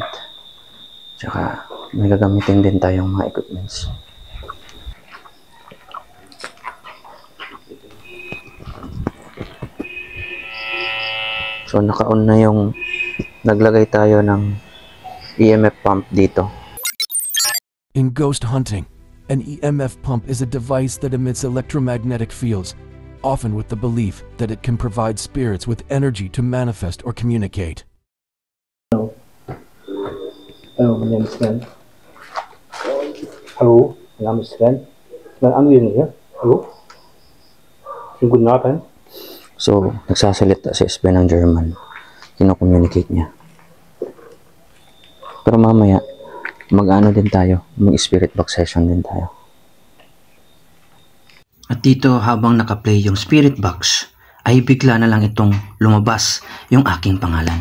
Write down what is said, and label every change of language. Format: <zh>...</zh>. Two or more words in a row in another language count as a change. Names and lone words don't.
<tl>Tsaka may gagamitin din tayong mga equipments. So naka-on na yung naglagay tayo ng</tl> <en>EMF pump</en> <tl>dito.</tl> <en>In ghost hunting, an EMF pump is a device that emits electromagnetic fields, often with the belief that it can provide spirits with energy to manifest or communicate. Oh, my name is Glenn.</en> <de>Hallo, mein Name ist Sven. Ich bin anwesend hier. Hallo. Schönen guten Abend.</de> <tl>So, nagsasalita si Espen ng German. Kino-communicate niya. Pero mamaya, mag-ano din tayo, mag-</tl> <en>spirit box session</en> <tl>din tayo. At dito, habang nakaplay yung</tl> <en>spirit box,</en> <tl>ay bigla na lang itong lumabas yung aking pangalan.</tl>